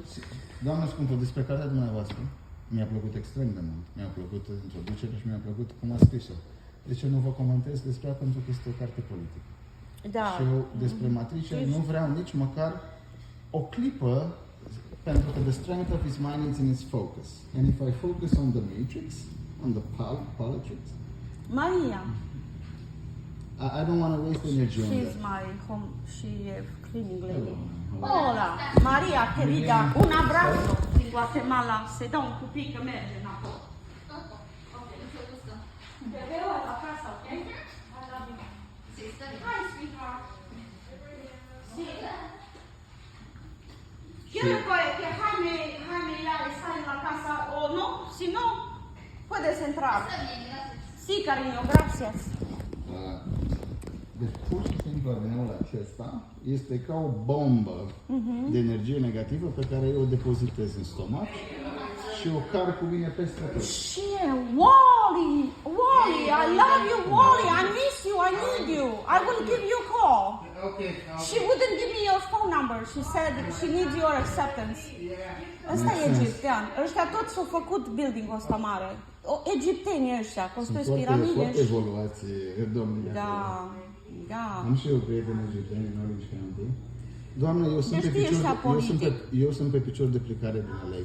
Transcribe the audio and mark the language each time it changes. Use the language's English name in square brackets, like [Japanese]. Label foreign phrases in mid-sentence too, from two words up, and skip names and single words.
[Romanian] Doamne scumpă, despre cartea dumneavoastră mi-a plăcut extrem de mult. Mi-a plăcut introducerea și mi-a plăcut cum a scris-o. De ce nu vă comentez despre ea? Pentru că este o carte politică. Da. Și eu despre matrice nu vreau nici măcar o clipă, pentru că [English] the strength of his mind is in its focus. And if I focus on the matrix, on the politics, Maria. I don't want to waste energy on She's that. my home, she cleaning lady. [Spanish] Hola, Maria querida, un abrazo din Guatemala. [Romanian] Se dă un cupic că merge înapoi. [Spanish] Ok, mucho gusto. Te veo en la casa, ok? [English] I love you. Hi, sweetheart. [Spanish] Sí. Quiero que Jaime ya está en la casa o no, si no, puedes entrar. Está bien, gracias. Sí, cariño, gracias. [Romanian] Deci, pur și simplu, avineul acesta este ca o bombă de energie negativă pe care eu o depozitez în stomac și o car cu mine peste tot. [English] Shit, Wally, I love you, Wally. I miss you. I need you. I will give you a call. Okay. She wouldn't give me your phone number. She said she needs your acceptance. [Romanian] Ăsta e egiptean. Ăștia toți s-au făcut building-ul ăsta mare. Egiptenii ăștia, construiesc piramide. Foarte evoluați, domnule. Da. Am și eu prieteni egipteni în Orange County. Doamne, eu sunt pe picior de plecare din LA.